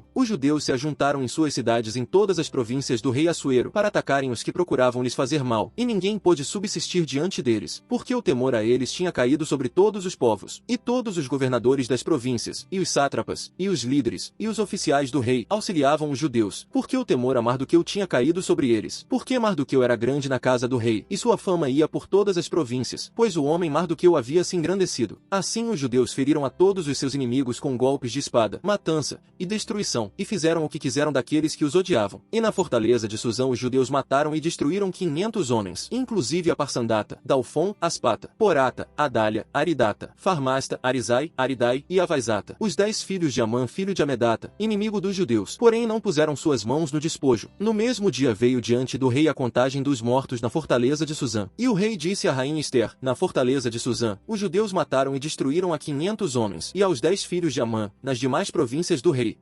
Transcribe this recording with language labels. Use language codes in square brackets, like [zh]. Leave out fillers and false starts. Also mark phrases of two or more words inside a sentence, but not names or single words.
[pt] Os judeus se ajuntaram em suas cidades em todas as províncias do rei Assuero, para atacarem os que procuravam lhes fazer mal, e ninguém pôde subsistir diante deles, porque o temor a eles tinha caído sobre todos os povos, e todos os governadores das províncias, e os sátrapas, e os líderes, e os oficiais do rei, auxiliavam os judeus, porque o temor a Mardoqueu tinha caído sobre eles, porque Mardoqueu era grande na casa do rei, e sua fama ia por todas as províncias, pois o homem Mardoqueu havia se engrandecido. Assim os judeus feriram a todos os seus inimigos com golpes de espada, matança e destruição, e fizeram o que quiseram daqueles que os odiavam. E na fortaleza de Suzã os judeus mataram e destruíram 500 homens, inclusive a Parsandata, Dalfon, Aspata, Porata, Adália, Aridata, Farmasta, Arizai, Aridai e Avaizata, os 10 filhos de Amã, filho de Amedata, inimigo dos judeus. Porém não puseram suas mãos no despojo. No mesmo dia veio diante do rei a contagem dos mortos na fortaleza de Suzã. E o rei disse à rainha Ester, na fortaleza de Suzã, os judeus mataram e destruíram a 500 homens, e aos 10 filhos de Amã, nas demais províncias do rei.